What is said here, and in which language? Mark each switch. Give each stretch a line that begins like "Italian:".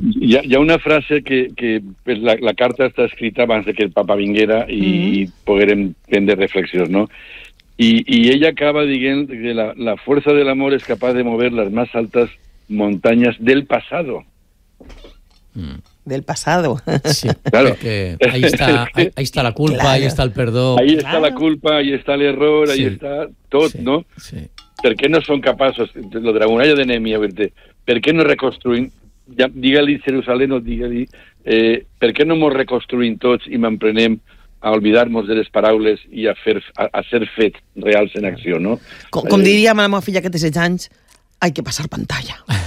Catalan: Hi ha una frase que és la la carta està escrita abans de que el papa vinguera i poguérem prendre reflexions, no? I ella acaba dient que la força de l'amor és capaç de mover les més altes muntanyes
Spanish: del passado. Del passado. Sí, claro. Ahí está la culpa, claro. Ahí está el perdó. Ahí está la culpa, ahí está el error, sí. Ahí está tot, sí. No? Sí.
Catalan: ¿Per què no són capaços, lo de la muralla de Nehemia, per què no reconstruïn? Ja, digue-li Jerusalén o digue-li per què no ens reconstruïm tots i m'emprenem a oblidar-nos de les paraules i a ser fets reals en acció, no? Com diríem a la meva filla que té 16 anys,
Spanish: hay que passar pantalla.